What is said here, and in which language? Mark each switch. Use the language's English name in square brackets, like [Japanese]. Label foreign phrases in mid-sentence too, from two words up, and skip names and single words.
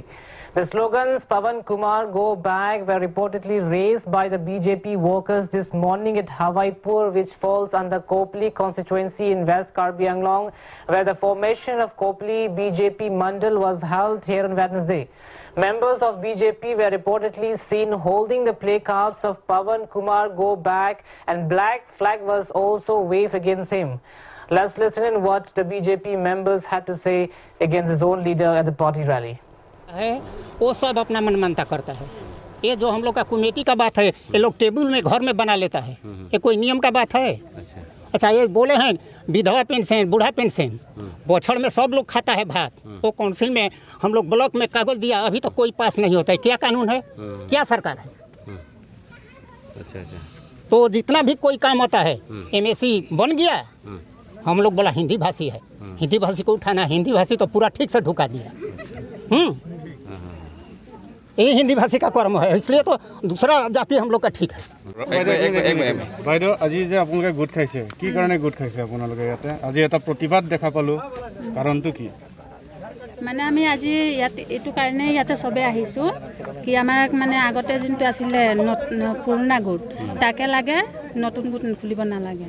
[English] The slogans Pawan Kumar Go Back were reportedly raised by the BJP workers this morning at Hawaipur, which falls under Kopli constituency in West Karbi Anglong, where the formation of Kopli BJP Mandal was held here on Wednesday. Members of BJP were reportedly seen holding the placards of Pawan Kumar Go Back, and black flag was also waved against him. Let's listen in what the BJP members had to say against his own leader at the party rally. [Hindi] है वो सब अपना मन मानता करता है। ये जो हम लोग का कमेटी का बात है, ये लोग टेबल में घर में बना लेता है। ये कोई नियम का बात है? अच्छा, ये बोले हैं विधवा पेंशन, बूढ़ा पेंशन, बछड़ में सब लोग खाता है भात। तो काउंसिल में हम लोग ब्लॉक में कागज दिया, अभी तक कोई पास नहीं होता है। क्या कानून है? क्या सरकार है? अच्छा। तो जितना भी कोई काम होता है, MSc बन गया, हम लोग बोला हिंदी भाषी है, हिंदी भाषी को उठाना, हिंदी भाषी तो पूरा ठीक से ढुका दिया। ये हिंदी भाषी का कर्म है, इसलिए तो दूसरा जाति हम लोग का ठीक है। [Assamese] বাইদেউ আজি যে আপোনালোকে গোট খাইছে, কি কাৰণে গোট খাইছে আপোনালোকে ইয়াতে? আজি এটা প্ৰতিবাদ দেখা পালো, কাৰণটো কি? মানে আমি আজি ইয়াতে এইটো কাৰণে ইয়াতে সবে আহিছো কি আমাৰ মানে আগতে যোনটো আছিলে পুৰণা গোট তাকে লাগে, নতুন গোট খুলিব নালাগে।